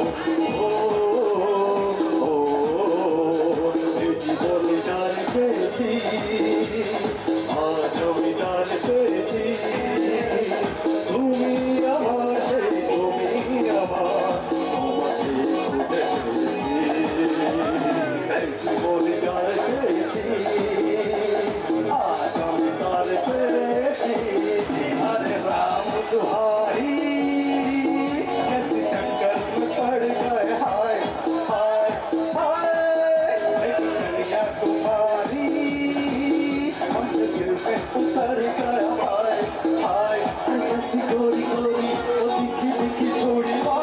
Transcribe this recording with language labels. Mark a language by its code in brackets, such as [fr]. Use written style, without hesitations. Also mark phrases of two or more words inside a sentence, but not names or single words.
[bn] এই জীবন জান পেয়েছি আজ আমি দান পেয়েছি তুমি আমার সেই তুমি আমার তোমাকে খুঁজে পেয়েছি এই জীবন জান পেয়েছি আজ আমি তার পেয়েছি [hi] हरे राम दुहारी कैसे चक्कर में पड़ गए हाय हाय हाय एक कन्या तुम्हारी हम दिल से उतर गए हाय हाय कैसी गोरी गोरी वो दिखी दिखी छोड़ी